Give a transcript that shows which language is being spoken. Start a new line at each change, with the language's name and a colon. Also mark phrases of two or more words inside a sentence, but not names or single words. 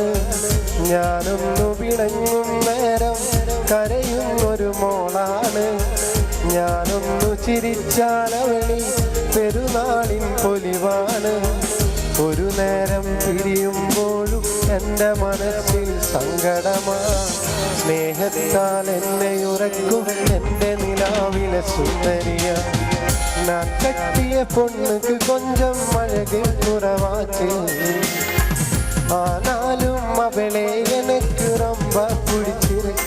Malayalam: ഞാനൊന്നു പിണങ്ങും നേരം കരയുന്നൊരു മോളാണ്, ഞാനൊന്നു ചിരിച്ചാലവളിൽ പെരുന്നാളിൻ പൊലിവാണ്. ഒരു നേരം പിരിയുമ്പോഴും എൻ്റെ മനസ്സിൽ സങ്കടമാ, സ്നേഹത്താൽ എന്നെ ഉറക്കും എൻ്റെ നിലാവിലെ സുന്ദരിയ.
Tamil: நான் கட்டிய பொண்ணுக்கு கொஞ்சம் அழகு குறைவாச்சு, ஆனாலும் அவளே எனக்கு ரொம்ப பிடிச்சிருக்கு.